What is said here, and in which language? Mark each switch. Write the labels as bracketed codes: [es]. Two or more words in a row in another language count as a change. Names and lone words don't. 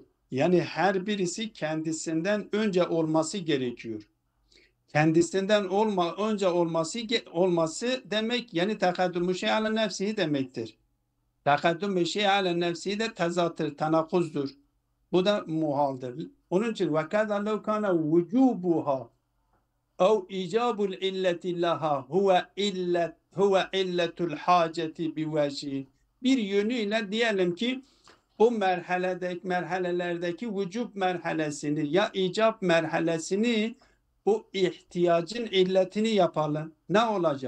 [tr] Yani her birisi kendisinden önce olması gerekiyor. Kendisinden önce olması demek yani [ar] تقدم الشيء على نفسه [tr] demektir. [ar] تقدم الشيء على نفسه [tr] de tezattır, tenakuzdur. Bu da muhaldir. Onun için [ar] وَكَذَا لَوْ كَانَ وُجُوبُهَا اَوْ اِجَابُ الْاِلَّةِ لَهَا هو علة الحاجة بوجه. [tr] Bir yönüyle diyelim ki o merhalelerdeki vücub merhalesini ya icab merhalesini o ihtiyacın illetini yapalım. Ne olacak?